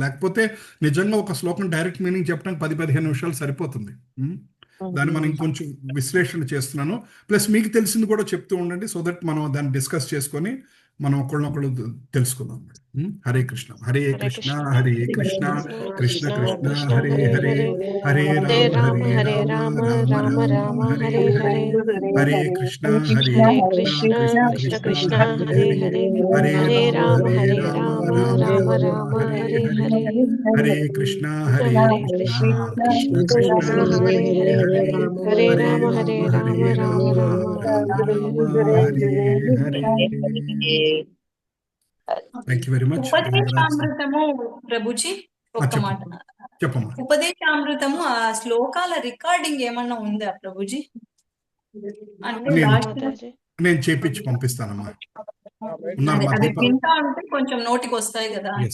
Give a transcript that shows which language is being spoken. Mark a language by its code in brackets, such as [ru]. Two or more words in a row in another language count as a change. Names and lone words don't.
[te] లేకపోతే నిజంగా ఒక శ్లోకం [en] direct meaning [te] చెప్పడానికి 10-15 నిమిషాలు సరిపోతుంది. దాన్ని మనం ఇంకొంచెం విశ్లేషణ చేస్తున్నాను. ప్లస్ మీకు తెలిసింది కూడా చెప్తూ ఉండండి, [en] so that [te] మనం దాన్ని డిస్కస్ చేసుకొని మనం ఒకళ్ళనొకళ్ళు తెలుసుకుందాం. [sa] హరే కృష్ణ, హరే కృష్ణ, హరే కృష్ణ, కృష్ణ కృష్ణ హరే హరే, హరే రామ హరే రామ, రామ రామ హరే హరే, హరే కృష్ణ హరే కృష్ణ, కృష్ణ కృష్ణ హరే హరే, హరే రామ రామ రామ హరే హరే, హరే కృష్ణ హరే కృష్ణ, కృష్ణ కృష్ణ హరే హరే, హరే రామ రామ రామ హరే హరే. [en] thank you very much. [te] ఉపదేశామృతము ప్రభుజీ ఒక్క మాట చెప్పమ్మా. ఉపదేశామృతము ఆ శ్లోకాల రికార్డింగ్ ఏమన్నా ఉందా ప్రభుజీ? అంటే నేను చేపించి పంపిస్తానమ్మా. అది వింటా ఉంటే కొంచెం నోటికి వస్తాయి కదా.